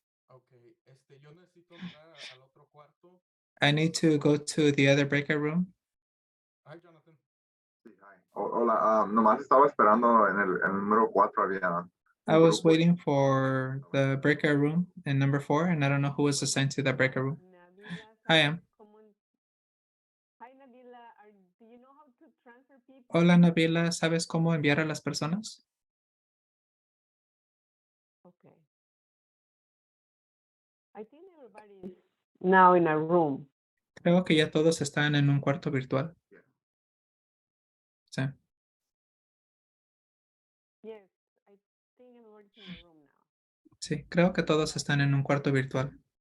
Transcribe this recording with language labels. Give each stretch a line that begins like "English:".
Spanish: Ok, yo necesito entrar al otro cuarto.
English: I need to go to the other breakout room.
Spanish: Ay, Jonathan. Hola, nomás estaba esperando en el número 4 había.
English: I
Spanish: un
English: was
Spanish: grupo.
English: waiting for the breakout room in number 4, and I don't know who was assigned to that breakout room. Nabila, I am. Hi, Nabila. Do you know how to transfer people?
Spanish: Hola, Nabila, ¿sabes cómo enviar a las personas?
English: Okay. I think everybody is now in a room.
Spanish: Creo que ya todos están en un cuarto virtual. Sí.
English: Yes, I think everybody's in a room now.
Spanish: Sí, creo que todos están en un cuarto virtual.